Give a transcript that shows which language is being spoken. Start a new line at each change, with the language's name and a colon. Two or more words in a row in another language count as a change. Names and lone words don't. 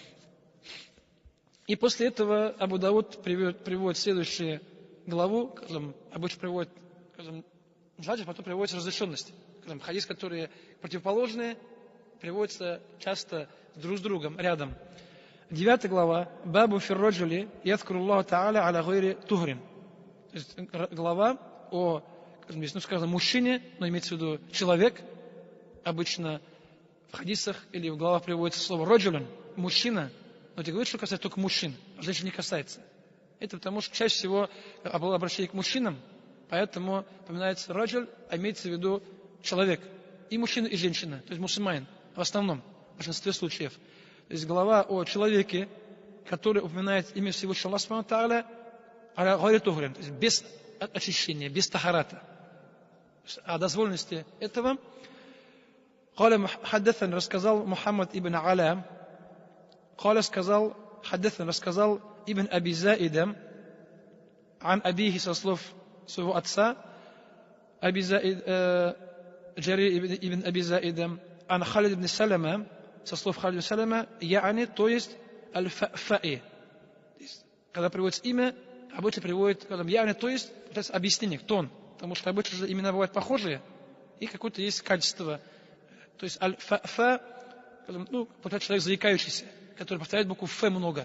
Russian: И после этого Абу Дауд приводит следующую главу, обычно приводит желательно, потом приводится разрешенность. Хадис, которые противоположные, приводятся часто друг с другом, рядом.
Arabic: 9 глава. باب في الرجل يذكر الله تعالى على غير طهر.
Russian: То есть глава о, сказано, мужчине, но имеется в виду человек. Обычно в хадисах или в главах приводится слово роджулин, мужчина. Но это говорит, что касается только мужчин, а женщин не касается. Это потому, что чаще всего было обращение к мужчинам, поэтому упоминается раджуль, а имеется в виду человек. И мужчина, и женщина, то есть мусульманин, в основном, в большинстве случаев. То есть глава о человеке, который упоминает имя Всевышнего Аллаха
Arabic: سبحانه تعالى, على غير طهر,
Russian: то есть без очищения, без тахарата. О дозволенности этого
Arabic: قال حدثنا
Russian: рассказал Мухаммад ибн Аля, قال сказал حدثنا рассказал ибн Аби Заида,
Arabic: عن أبيه
Russian: со слов своего отца, Аби Заид, Джарир ибн Аби Заида, عن Халид ибн Салама, со слов Халид ибн Салама, я'ани, то есть аль-фа'и. Когда приводится имя, обычно приводит я'ани, то есть объяснение, кто он. Потому что обычно же имена бывают похожие, и какое-то есть качество. То есть аль-фа, получается человек заикающийся, который повторяет букву Ф много.